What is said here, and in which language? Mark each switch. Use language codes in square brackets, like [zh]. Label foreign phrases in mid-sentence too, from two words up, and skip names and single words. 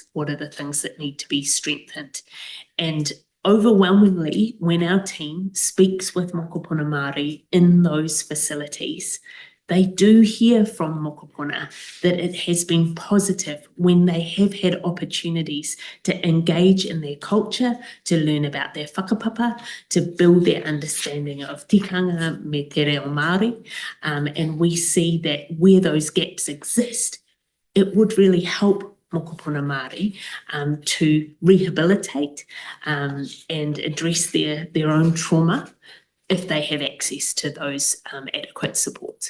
[en] What are the things that need to be strengthened? And overwhelmingly, when our team speaks with [mi] mokopuna Māori [en] in those facilities, they do hear from mokopuna that it has been positive when they have had opportunities to engage in their culture, to learn about their whakapapa, to build their understanding of [mi] tikanga me te reo Māori. [en] And we see that where those gaps exist, it would really help [mi] mokopuna Māori [en] to rehabilitate and address their own trauma if they have access to those adequate supports.